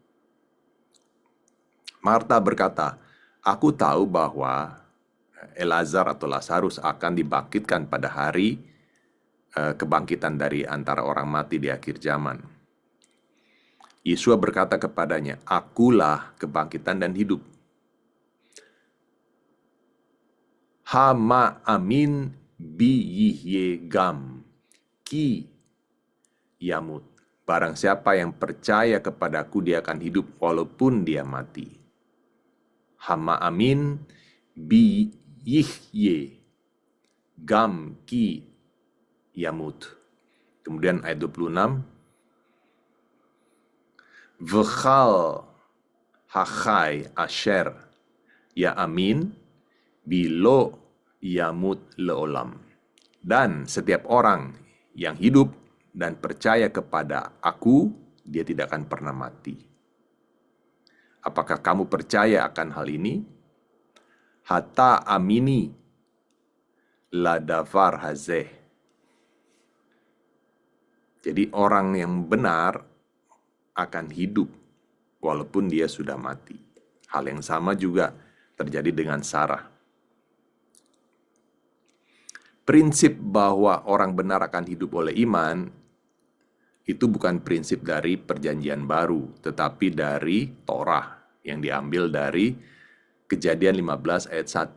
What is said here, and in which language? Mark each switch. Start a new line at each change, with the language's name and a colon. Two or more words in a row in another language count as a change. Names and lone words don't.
Indonesian: Marta berkata, aku tahu bahwa Elazar atau Lazarus akan dibangkitkan pada hari kebangkitan dari antara orang mati di akhir zaman. Yesua berkata kepadanya, akulah kebangkitan dan hidup.
Hebrew: המאמין בי יחיה גם כי ימות.
Indonesian: Barang siapa yang percaya kepadaku, dia akan hidup walaupun dia mati.
Hebrew: המאמין בי יחיה גם כי ימות.
Indonesian: Kemudian ayat 26,
Hebrew: וכל החי אשר יאמין בי לא ימות לעולם.
Indonesian: Dan setiap orang yang hidup dan percaya kepada aku, dia tidak akan pernah mati. Apakah kamu percaya akan hal ini?
Hebrew: התאמיני לדבר הזה.
Indonesian: Jadi orang yang benar akan hidup walaupun dia sudah mati. Hal yang sama juga terjadi dengan Sarah. Prinsip bahwa orang benar akan hidup oleh iman itu bukan prinsip dari Perjanjian Baru, tetapi dari Torah yang diambil dari Kejadian 15 ayat 1.